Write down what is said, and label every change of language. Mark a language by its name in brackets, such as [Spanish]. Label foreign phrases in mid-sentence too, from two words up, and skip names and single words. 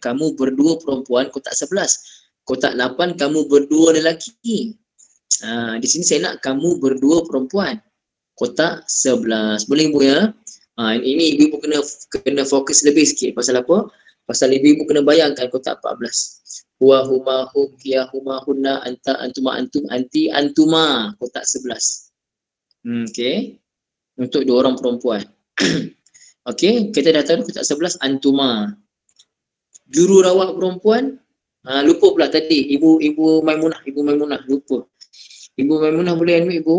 [Malay] Kamu berdua perempuan, kotak 11. Kotak 8 kamu berdua lelaki. Di sini saya nak kamu berdua perempuan. Kotak 11. Boleh ibu ya? Ini ibu kena fokus lebih sikit. Pasal apa? Pasal ibu kena bayangkan kotak 14. [Arabic] Huwa huma hum hiya huma hunna anta antuma antum anti antuma, [Malay] kotak 11. Okey. Untuk 2 orang perempuan. Okey, kita dah tahu kotak 11 antuma. Jururawat perempuan, lupa pula tadi Ibu Maimunah lupa. Ibu Maimunah boleh unmute ibu?